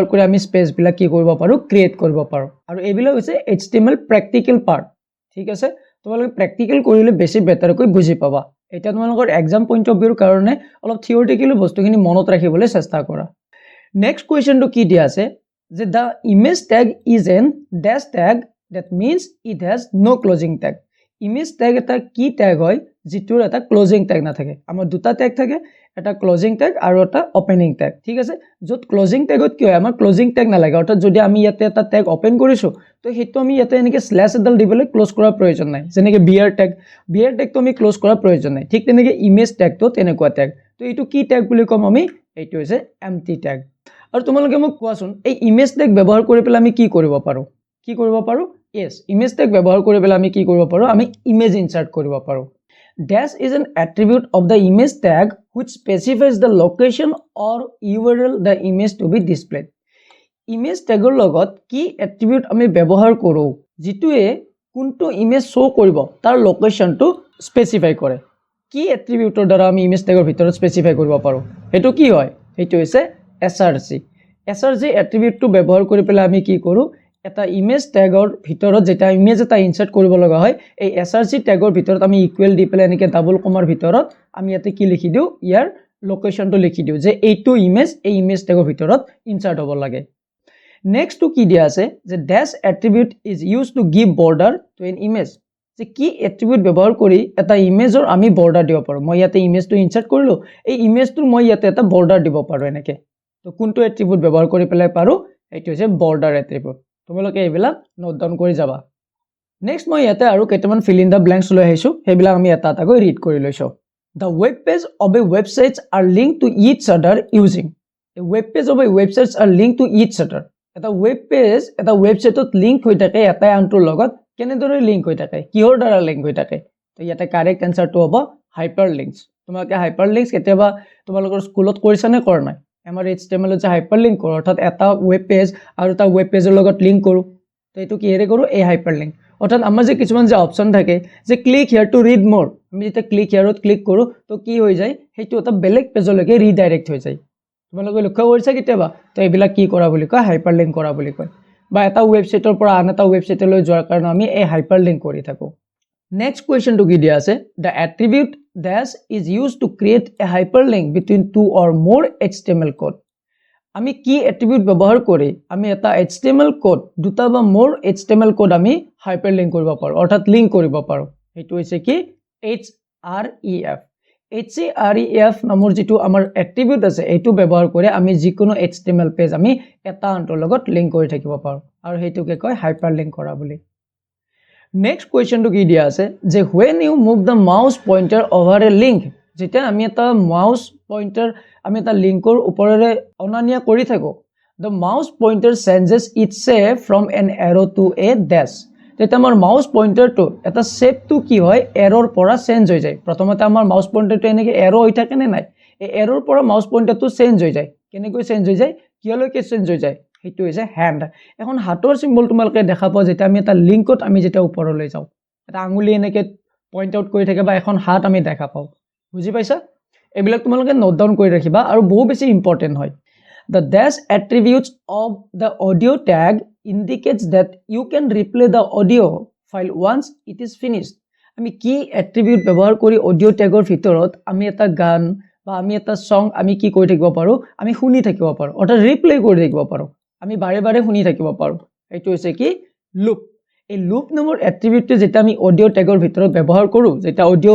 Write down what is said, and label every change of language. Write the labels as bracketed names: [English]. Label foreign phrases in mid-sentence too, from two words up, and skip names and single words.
[Assamese] কৰি আমি স্পেচ বিলাক কি কৰিব পাৰো ক্ৰিয়েট কৰিব পাৰো আৰু এইবিলাক হৈছে HTML [English] practical part [Assamese] ঠিক আছে তোমালোকে প্ৰ্যাকটিক্যাল কৰিলে বেছি বেটাৰকৈ বুজি পাবা এটা তোমালোকৰ [English] exam point of viewৰ [Assamese] কাৰণে অলপ থিওৰিটিক্যালি বস্তুখিনি মনত ৰাখিবলৈ চেষ্টা কৰা [English] next questionটো [Assamese] কি দিয়া আছে যে [English] the image tag is an dash tag that means it has no closing tag image tag [Assamese] এটা কি ট্যাগ হয় যেটোৰ এটা [English] closing tag [Assamese] না থাকে আমাৰ দুটা ট্যাগ থাকে এটা [English] closing tag [Assamese] আৰু এটা [English] opening tag [Assamese] ঠিক আছে যত [English] closing tagত [Assamese] কি হয় আমাৰ [English] closing tag [Assamese] না লাগে অৰ্থাৎ যদি আমি ইয়াতে এটা [English] tag open [Assamese] কৰিছো তো হেতু আমি ইয়াতে এনেকে স্ল্যাশ এডাল দিবলৈ ক্লোজ কৰাৰ প্ৰয়োজন নাই যেনেকে [English] BR tag [Assamese] তো আমি ক্লোজ কৰাৰ প্ৰয়োজন নাই ঠিক তেনেকে [English] image tag [Assamese] তো তেনেকুৱা ট্যাগ তো এইটো কি ট্যাগ বুলি কম আমি এইটো হৈছে [English] empty tag [Assamese] আৰু তোমালোকে মোক কোৱাচোন এই [English] image tag [Assamese] ব্যৱহাৰ কৰি পেলাই আমি কি কৰিব পাৰো [English] yes image tag [Assamese] ব্যৱহাৰ কৰি পেলাই আমি কি কৰিব পাৰো আমি [English] image insert [Assamese] কৰিব পাৰো [English] dash is an attribute of the image tag which specifies the location or URL the image to be displayed image tagৰ [Assamese] লগত কি attribute আমি ব্যৱহাৰ কৰো যেটোৱে কোনটো [English] image show [Assamese] কৰিব তাৰ [English] locationটো specify [Assamese] কৰে কি attributeৰ দ্বাৰা আমি [English] image tagৰ [Assamese] ভিতৰত স্পেসিফাই কৰিব পাৰো হেতু কি হয় হেতু হৈছে [English] src attributeটো [Assamese] ব্যৱহাৰ কৰি পেলাই আমি কি কৰো এটা [English] image tagৰ [Assamese] ভিতৰত যেটা ইমেজ এটা ইনসাৰ্ট কৰিব লগা হয় এই [English] src tagৰ [Assamese] ভিতৰত আমি ইকুৱেল দি পেলাই এনেকে [English] double commaৰ [Assamese] ভিতৰত আমি ইয়াতে কি লিখি দিও ইয়াৰ লোকেশনটো লিখি দিও যে এইটো ইমেজ এই [English] image tagৰ [Assamese] ভিতৰত ইনসাৰ্ট হ'ব লাগে [English] next two [Assamese] কি দিয়া আছে যে [English] dash attribute is used to give border to an image [Assamese] যে কি এট্ৰিবিউট ব্যৱহাৰ কৰি এটা ইমেজৰ আমি বৰ্ডাৰ দিব পাৰো মই ইয়াতে ইমেজটো ইনসাৰ্ট কৰিলো এই ইমেজটো মই ইয়াতে এটা বৰ্ডাৰ দিব পাৰো এনেকে তো কোনটো এট্ৰিবিউট ব্যৱহাৰ কৰি পেলাই পাৰো এইটো হৈছে [English] border attribute [Assamese] তোমালোকে এইবিলাক [English] note down [Assamese] কৰি যাবা নেক্সট মই ইয়াতে আৰু কেইটামান [English] fill in the blanks [Assamese] লৈ আহিছো সেইবিলাক আমি এটা এটাকৈ ৰিড কৰি লৈছো [English] the web page of a website are linked to each other using a web page of a website are linked to each other [Assamese] এটা [English] web page [Assamese] এটা websiteত লিংক হৈ থাকে এটা আনটোৰ লগত কেনেদৰে লিংক হৈ থাকে কিহৰ দ্বাৰা লিংক হৈ থাকে তো ইয়াতে [English] correct answerটো [Assamese] হ'ব হাইপাৰলিংকস তোমালোকে হাইপাৰলিংকস কেতিয়াবা তোমালোকৰ স্কুলত কৰিছা নে কৰা নাই আমাৰ HTML যে হাইপাৰলিংক কৰো অৰ্থাৎ এটা [English] web page [Assamese] আৰু এটা [English] web pageৰ [Assamese] লগত লিংক কৰো তো এটো কি হেৰে কৰো এই হাইপাৰলিংক অৰ্থাৎ আমাৰ যে কিছুমান যে অপচন থাকে যে [English] click here to read more [Assamese] আমি যেতিয়া [English] click hereত click [Assamese] কৰো তো কি হৈ যায় হেতু এটা বেলেগ পেজলৈকে ৰিডাইৰেক্ট হৈ যায় তোমালোকে লক্ষ্য কৰিছা কেতিয়াবা তো এইবিলাক কি কৰা বুলি কয় হাইপাৰলিংক কৰা বুলি কয় বা এটা ওয়েবসাইটৰ পৰা আন এটা ওয়েবসাইটলৈ যোৱাৰ কাৰণে আমি এই হাইপাৰলিংক কৰি থাকো [English] next questionটো [Assamese] কি দিয়া আছে [English] the attribute dash is used to create a hyperlink between two or more HTML code [Assamese] আমি কি এট্ৰিবিউট ব্যৱহাৰ কৰি আমি এটা [English] HTML code [Assamese] দুটা বা [English] more HTML code [Assamese] আমি হাইপাৰলিংক কৰিব পাৰো অৰ্থাৎ লিংক কৰিব পাৰো হেতু হৈছে কি href নামৰ যেটো আমাৰ এট্ৰিবিউট আছে এটো ব্যৱহাৰ কৰি আমি যিকোনো [English] HTML page [Assamese] আমি এটা আনটোৰ লগত লিংক কৰি থাকিব পাৰো আৰু হেতুকে কয় হাইপাৰলিংক কৰা বুলি [English] next questionটো [Assamese] কি দিয়া আছে যে [English] when you move the mouse pointer over a link [Assamese] যেতিয়া আমি এটা [English] mouse pointer [Assamese] আমি এটা লিংকৰ ওপৰেৰে অনানিয়া কৰি থাকো [English] the mouse pointer changes its shape from an arrow to a dash [Assamese] তেতিয়া আমাৰ [English] mouse pointerটো [Assamese] এটা শেপটো কি হয় এৰৰ পৰা চেঞ্জ হৈ যায় প্ৰথমতে আমাৰ [English] mouse pointerটো [Assamese] এনেকে এৰো হৈ থাকে নে নাই এই এৰৰ পৰা [English] mouse pointerটো [Assamese] চেঞ্জ হৈ যায় কেনেকৈ চেঞ্জ হৈ যায় কিয়লৈকে চেঞ্জ হৈ যায় হেতু হৈছে হ্যান্ড এখন হাতৰ সিম্বল তোমালোকে দেখা পাও যেটা আমি এটা লিংকত আমি যেটা ওপৰলৈ যাও এটা আঙুলি এনেকে [English] point out [Assamese] কৰি থাকে বা এখন হাত আমি দেখা পাও বুজি পাইছা এবিলাক তোমালোকে নোট ডাউন কৰি ৰাখিবা আৰু বহু বেছি ইম্পৰ্টেন্ট হয় [English] the dash attributes of the audio tag indicates that you can replay the audio file once it is finished [Assamese] আমি কি attribute ব্যৱহাৰ কৰি [English] audio tagৰ [Assamese] ভিতৰত আমি এটা গান বা আমি এটা সং আমি কি কৰি থাকিব পাৰো আমি শুনি থাকিব পাৰো অৰ্থাৎ ৰিপ্লে কৰি থাকিব পাৰো আমি বাৰে বাৰে শুনি থাকিব পাৰো এইটো হৈছে কি লুপ এই লুপ নামৰ এট্ৰিবিউটটো যেটা আমি [English] audio tagৰ [Assamese] ভিতৰত ব্যৱহাৰ কৰো যেটা অডিও